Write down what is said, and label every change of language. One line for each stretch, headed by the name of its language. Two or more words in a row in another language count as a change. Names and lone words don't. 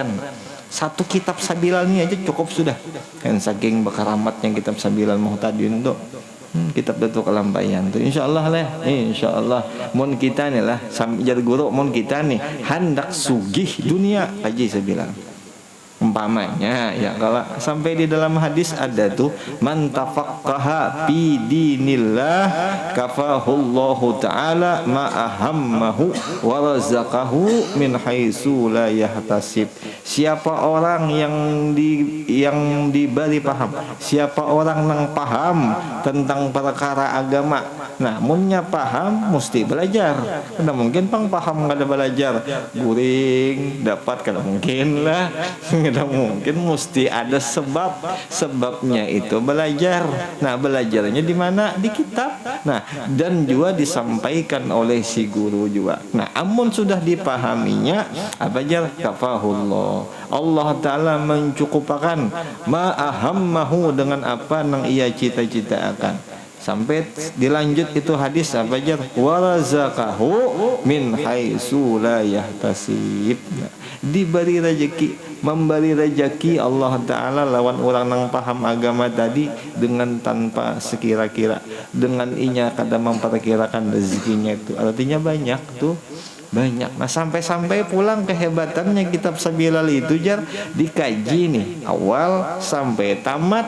Banjar: Satu kitab Sabilal ini aja cukup sudah. Kan saking bekaramatnya kitab Sabilal Muhtadin itu. Kitab Datuk Kalampayan tuh insyaallah lah, insyaallah mun kita nih lah sambil guru mun kita nih hendak sugih dunia kaji Sabilal. Umpamanya ya kalau sampai di dalam hadis ada tuh
Arabic: من تفقه في دين الله كفاه الله تعالى ما أهمه ورزقه من حيث لا يحتسب.
Banjar: Siapa orang yang diberi paham, siapa orang yang paham tentang perkara agama, nah munnya paham mesti belajar. Kada mungkin paham kada belajar, guring dapat kada mungkin lah. Tidak mungkin, mesti ada sebabnya itu belajar. Nah belajarnya di mana? Di kitab. Nah dan juga disampaikan oleh si guru juga. Nah amun sudah dipahaminya apa jar kafahullah, Allah Ta'ala mencukupakan ma'ahammahu dengan apa yang ia cita-cita akan. Sampai dilanjut itu hadis apa aja,
Arabic: ورزقه من حيث لا يحتسب.
Banjar: Diberi rezeki, memberi rezeki Allah Ta'ala lawan orang yang paham agama tadi dengan tanpa sekira-kira, dengan inya kada memperkirakan rezekinya itu. Artinya banyak tuh, banyak. Nah sampai-sampai pulang kehebatannya kitab Sabilal itu jar dikaji nih awal sampai tamat.